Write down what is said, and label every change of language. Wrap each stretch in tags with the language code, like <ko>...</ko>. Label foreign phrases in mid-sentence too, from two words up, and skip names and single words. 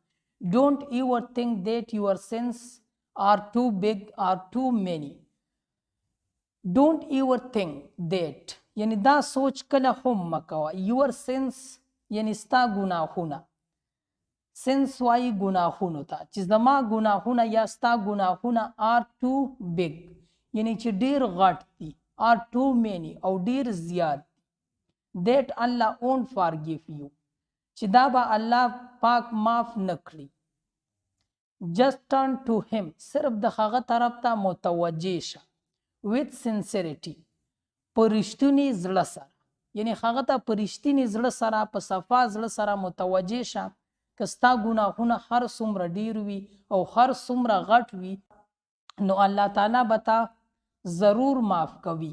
<en>don't ever think that your sins are too big or too many. don't ever think that</en> <ps>یعنی دا سوچ کله هم مکوه.</ps> <en>your sins</en> <ps>یعنی ستا ګناهونه. sins وایي ګناهونو ته، چې زما ګناهونه یا ستا ګناهونه</ps> <en>are too big</en> <ps>یعنی چې ډیر غټ دي،</ps> <en>are too many</en> <ps>او ډیر زیات دي.</ps> <en>that Allah won't forgive you</en> <ps>چې دا به الله پاک معاف نه کړي.</ps> <en>just turn to him</en> <ps>صرف د هغه طرف ته متوجه شه.</ps> <en>with sincerity</en> <ps>په رښتیني زړه سره، یعنی هغه ته په رښتیني زړه سره، په صفا زړه سره متوجه شه. که ستا ګناهونه هر څومره ډیر وي او هر څومره غټ وي، نو الله تعالی به تا ضرور معاف کوي.</ps>